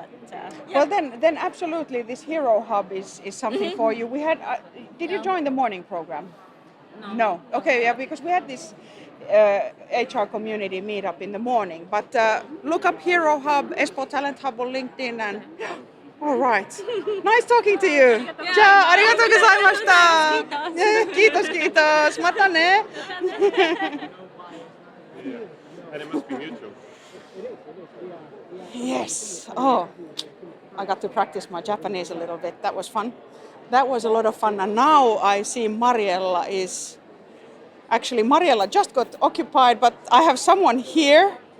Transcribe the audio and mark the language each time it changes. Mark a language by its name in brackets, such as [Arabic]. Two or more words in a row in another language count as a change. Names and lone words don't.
[English] Well, then absolutely, this Hero Hub is something for you. We had. Did you join the morning program? No. Okay, yeah, because we had this HR community meetup in the morning. But look up Hero Hub, Espoo Talent Hub on LinkedIn, and all right. Nice talking to you. [Japanese] Ja, ありがとうございました. [Finnish] Kiitos, kiitos. [Japanese] またね. [English] And it must be mutual. Yes. Oh, I got to practice my Japanese a little bit. That was fun. That was a lot of fun. And now I see Mariella is... Actually, Mariella just got occupied, but I have someone here.